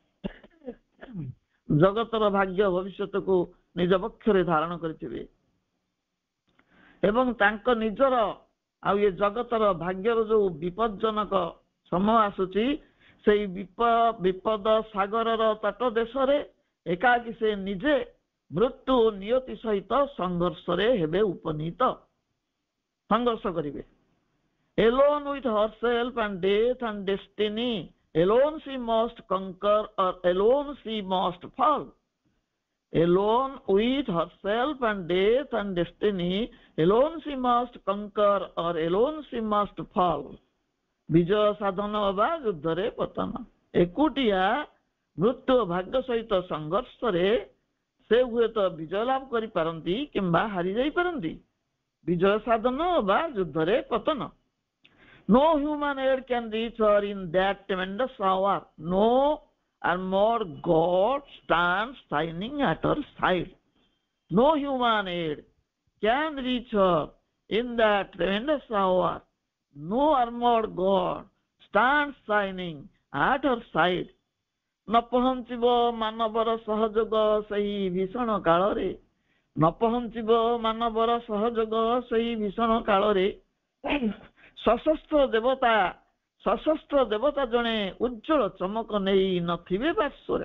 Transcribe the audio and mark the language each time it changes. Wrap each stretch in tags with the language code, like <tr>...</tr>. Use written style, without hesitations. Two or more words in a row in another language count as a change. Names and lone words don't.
<or>ଜଗତର ଭାଗ୍ୟ ଭବିଷ୍ୟତକୁ ନିଜ ବକ୍ଷରେ ଧାରଣ କରିଥିବେ ଏବଂ ତାଙ୍କ ନିଜର ଆଉ ଏ ଜଗତର ଭାଗ୍ୟର ଯୋଉ ବିପଦଜନକ ସମୟ ଆସୁଛି, ସେଇ ବିପଦ ସାଗରର ତଟ ଦେଶରେ ଏକାକୀ ସେ ନିଜେ ମୃତ୍ୟୁ ନିୟତି ସହିତ ସଂଘର୍ଷରେ ହେବେ ଉପନୀତ, ସଂଘର୍ଷ କରିବେ।</or> <en>Alone with herself and death and destiny, alone she must conquer or alone she must fall. Alone with herself and death and destiny, alone she must conquer or alone she must fall.</en> <or>ବିଜୟ ସାଧନ ବା ଯୁଦ୍ଧରେ ପତନ। ଏକୁଟିଆ ମୃତ୍ୟୁ ଭାଗ୍ୟ ସହିତ ସଂଘର୍ଷରେ ସେ ହୁଏତ ବିଜୟ ଲାଭ କରିପାରନ୍ତି କିମ୍ବା ହାରି ଯାଇପାରନ୍ତି। ବିଜୟ ସାଧନ ବା ଯୁଦ୍ଧରେ ପତନ।</or> <en>No human aid can reach her in that tremendous hour. No armored God stands shining at her side. No human aid can reach her in that tremendous hour. No armored God stands shining at her side.</en> <or>ନ ପହଞ୍ଚିବ ମାନବର ସହଯୋଗ ସେହି ଭୀଷଣ କାଳରେ, ନ ପହଞ୍ଚିବ ମାନବର ସହଯୋଗ ସେହି ଭୀଷଣ କାଳରେ। ସଶସ୍ତ୍ର ଦେବତା ଜଣେ ଉଜ୍ଜଳ ଚମକ ନେଇ ନଥିବେ ପାର୍ଶ୍ୱରେ।</or>